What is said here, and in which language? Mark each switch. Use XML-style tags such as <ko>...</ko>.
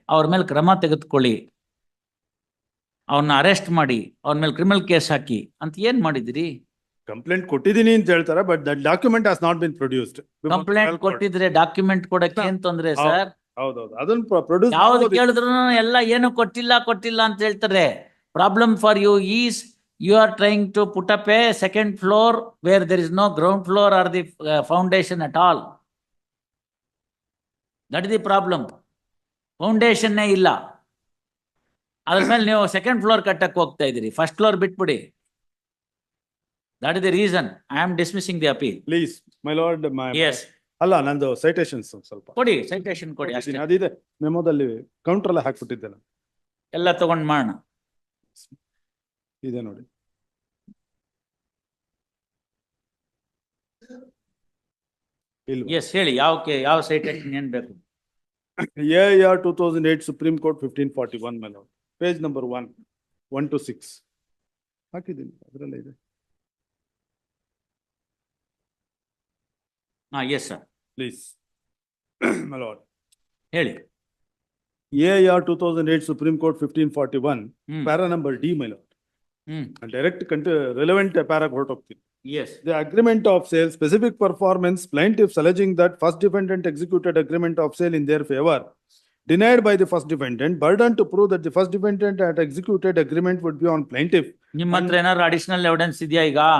<kn>ಅವ್ರ ಮೇಲೆ ಕ್ರಮ ತೆಗೆದುಕೊಳ್ಳಿ, ಅವ್ರನ್ನ ಅರೆಸ್ಟ್ ಮಾಡಿ, ಅವ್ರ ಮೇಲೆ ಕ್ರಿಮಿನಲ್ ಕೇಸ್ ಹಾಕಿ ಅಂತ ಏನ್ ಮಾಡಿದಿರಿ? ಕಂಪ್ಲೇಂಟ್ ಕೊಟ್ಟಿದ್ದೀನಿ ಅಂತ ಹೇಳ್ತಾರೆ,</kn> <en>But that document has not been produced.</en> <kn>Complaint ಕೊಟ್ಟಿದ್ರೆ ಡಾಕ್ಯುಮೆಂಟ್ ಕೊಡಕ್ಕೆ ಏನ್ ತೊಂದ್ರೆ ಸರ್? ಹೌದೌದು, ಅದನ್ನ ಪ್ರೊಡ್ಯೂಸ್ ಯಾವ್ದು ಕೇಳಿದ್ರು ಎಲ್ಲ ಏನು ಕೊಟ್ಟಿಲ್ಲ ಅಂತ ಹೇಳ್ತಾರೆ.</kn> <en>Problem for you is you are trying to put up a second floor where there is no ground floor or the foundation at all. That is the problem.</en> <kn>Foundation ne illa, adar mele</kn> <en>ನೀವು second floor</en> <kn>ಕಟ್ಟಕ್ಕೆ ಹೋಗ್ತಾ ಇದೀರಿ. First floor ಬಿಟ್ಬಿಡಿ.</kn> <en>That is the reason I am dismissing the appeal. Please, my lord, Yes,</en> <kn>ಅಲ್ಲ ನಂದು citations ಸ್ವಲ್ಪ ಕೊಡಿ, citation ಕೊಡಿ ಅಷ್ಟೇ. ಅದಿದೆ ಮೆಮೊದಲ್ಲಿ ಕೌಂಟರ್ ಎಲ್ಲ ಹಾಕ್ಬಿಟ್ಟಿದ್ದೆ ನಾನು. ಎಲ್ಲ ತಗೊಂಡ್ ಮಾಡೋಣ. ಇದೆ ನೋಡಿ. ಇಲ್ವಾ? Yes, ಹೇಳಿ ಯಾವ citation ಏನ್ ಬೇಕು?</kn> <en>AIR 2008 Supreme Court 1541 my lord. Page number 1, 1 to 6.</en> <kn>ಹಾಕಿದ್ದೀನಿ ಅದರಲ್ಲೇ ಇದೆ.</kn> <en>Yes, sir. Please, my lord.</en> <kn>ಹೇಳಿ.</kn> <en>AIR 2008 Supreme Court 1541, Hmm. para number D, my lord. Hmm. Direct relevant para</en> <kn>ಹೊರಟೋಗ್ತೀನಿ.</kn> <en>Yes. The agreement of sale, specific performance, plaintiffs alleging that first defendant executed agreement of sale in their favor, denied by the first defendant, burden to prove that the first defendant had executed agreement would be on plaintiff.</en> <kn>ನಿಮ್ಮ ಹತ್ರ ಏನಾದ್ರು additional evidence ಇದೆಯಾ ಈಗ?</kn>